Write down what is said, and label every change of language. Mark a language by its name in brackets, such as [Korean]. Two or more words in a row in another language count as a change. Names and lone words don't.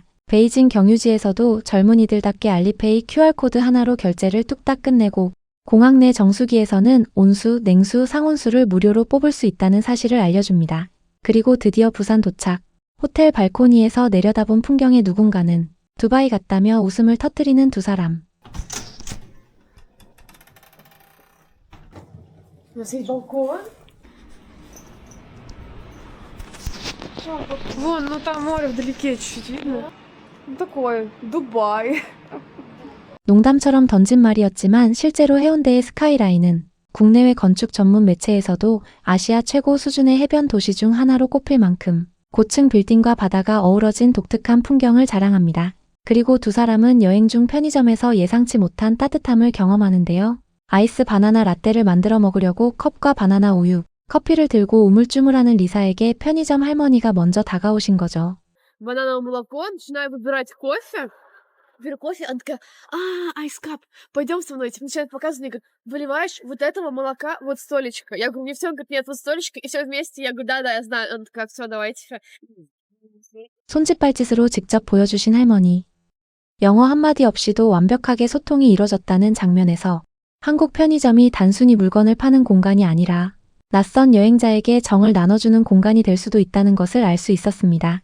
[Korean] 베이징 경유지에서도 젊은이들답게 알리페이 QR코드 하나로 결제를 뚝딱 끝내고 공항 내 정수기에서는 온수, 냉수, 상온수를 무료로 뽑을 수 있다는 사실을 알려줍니다. 그리고 드디어 부산 도착. 호텔 발코니에서 내려다본 풍경에 누군가는 두바이 같다며 웃음을 터뜨리는 두 사람. [Russian] Здесь балкон. Вон, ну там море вдалеке чуть-чуть видно. Ну, такое, Дубай. [Korean] 농담처럼 던진 말이었지만 실제로 해운대의 스카이라인은 국내외 건축 전문 매체에서도 아시아 최고 수준의 해변 도시 중 하나로 꼽힐 만큼 고층 빌딩과 바다가 어우러진 독특한 풍경을 자랑합니다. 그리고 두 사람은 여행 중 편의점에서 예상치 못한 따뜻함을 경험하는데요. 아이스 바나나 라떼를 만들어 먹으려고 컵과 바나나 우유, 커피를 들고 우물쭈물하는 리사에게 편의점 할머니가 먼저 다가오신 거죠. [Russian] Банановое молоко, начинаю выбирать кофе. Беру кофе, она такая, айскап, пойдем со мной. Типа начинает показывать мне, говорит, выливаешь вот этого молока, вот столечко. Я говорю, не все, он говорит, нет, вот столечко, и все вместе. Я говорю, да, я знаю. Она такая, все, давайте. [Korean] 손짓발짓으로 직접 보여주신 할머니. 영어 한마디 없이도 완벽하게 소통이 이뤄졌다는 장면에서 한국 편의점이 단순히 물건을 파는 공간이 아니라 낯선 여행자에게 정을 나눠주는 공간이 될 수도 있다는 것을 알 수 있었습니다.